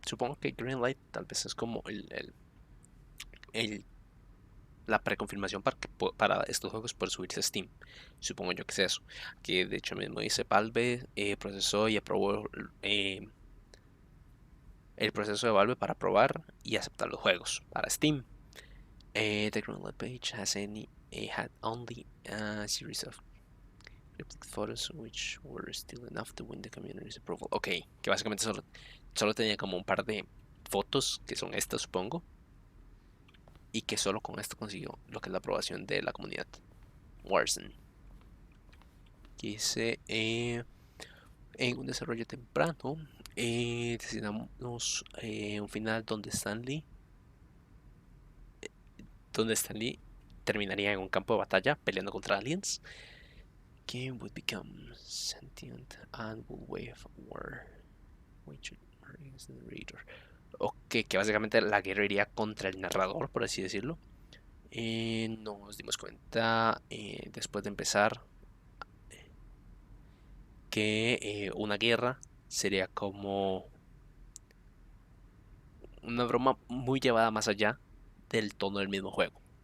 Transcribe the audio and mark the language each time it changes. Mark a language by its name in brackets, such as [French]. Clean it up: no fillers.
[Spanish] Supongo que Greenlight tal vez es como el la preconfirmación para estos juegos por subirse a Steam. Supongo yo que es eso. Que de hecho mismo dice Valve procesó y aprobó el proceso de Valve para probar y aceptar los juegos para Steam. [English] The Greenlight page had only a series of cryptic photos which were still enough to win the community's approval. [Spanish] Ok, que básicamente solo tenía como un par de fotos, que son estas supongo, y que solo con esto consiguió lo que es la aprobación de la comunidad. Warzone. Que dice en un desarrollo temprano decidimos un final donde Stanley terminaría en un campo de batalla peleando contra aliens. [English] Game would become sentient and would wage war. The narrator. [Spanish] Ok, que básicamente la guerra iría contra el narrador, por así decirlo. Nos dimos cuenta después de empezar que una guerra sería como una broma muy llevada más allá del tono del mismo juego.